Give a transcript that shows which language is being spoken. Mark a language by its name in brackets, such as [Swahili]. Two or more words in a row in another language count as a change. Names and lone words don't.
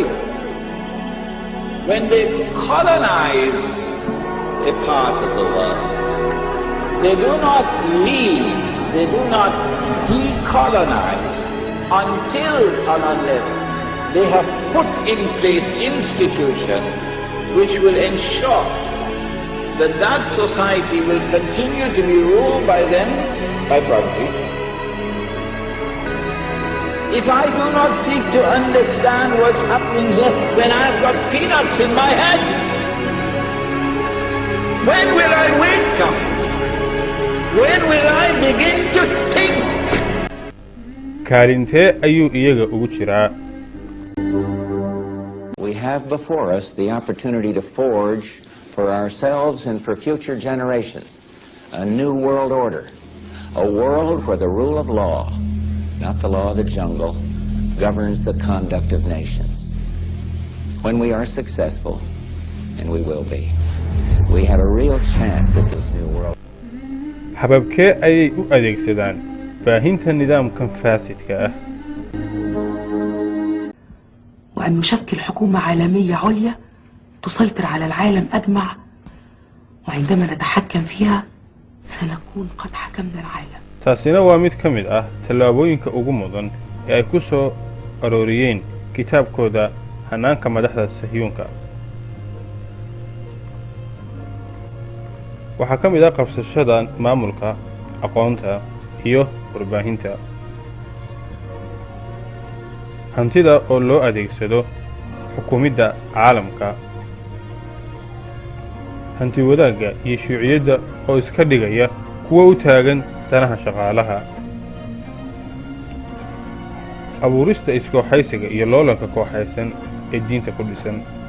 [English] When they colonize a part of the world, they do not leave, they do not decolonize until and unless they have put in place institutions which will ensure that that society will continue to be ruled by them by property. If I do not seek to understand what's happening here when I've got peanuts in my head, when will I wake up? When will I begin to think? [Somali] kaalintee ayuu iyaga ugu jiraa [English] We have before us the opportunity to forge for ourselves and for future generations a new world order, a world where the rule of law, not the law of the jungle, governs the conduct of nations. When we are successful, and we will be, we have a real chance at this new world. [Somali] hababkee ayay u adeegsadaan baahinta nidaamkan faasidka ah [Arabic] وأن نشكل حكومة عالمية عليا تسيطر على العالم أجمع، وعندما نتحكم فيها سنكون قد حكمنا العالم. [Somali] taasina waa mid ka mid ah tallaabooyinka ugu mudan ee ay ku soo arooriyeen kitaabkooda hanaanka madaxda sahyuunka. waxaa ka mid ah qabsashada maamulka, aqoonta iyo warbaahinta, hantida oo loo adeegsado xukuumidda caalamka, hanti wadaagga iyo shuuciyadda oo iska dhigaya kuwa u taagan danaha shaqaalaha, abuurista iskooxaysiga iyo loolanka kooxaysan ee diinta ku dhisan.